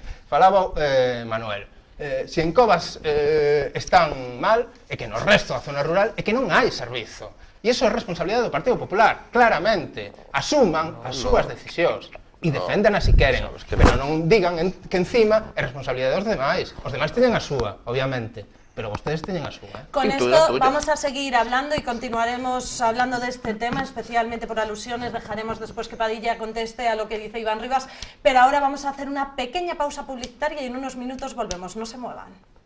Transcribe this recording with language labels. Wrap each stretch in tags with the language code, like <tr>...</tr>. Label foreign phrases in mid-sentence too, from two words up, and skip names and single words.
<gl>Falaba Manuel, se en Covas están mal, é que no resto da zona rural é que non hai servizo. E iso é responsabilidade do Partido Popular, claramente. Asuman as súas decisións. E defendan si queren, pero non digan que encima é responsabilidade dos demais. Os demais teñen a súa, obviamente, pero vostedes teñen a súa.</gl> <es>Con esto vamos a seguir hablando y continuaremos hablando de este tema, especialmente por alusiones. Dejaremos después que Padilla conteste a lo que dice Iván Rivas, pero ahora vamos a hacer una pequeña pausa publicitaria y en unos minutos volvemos. No se muevan.</es>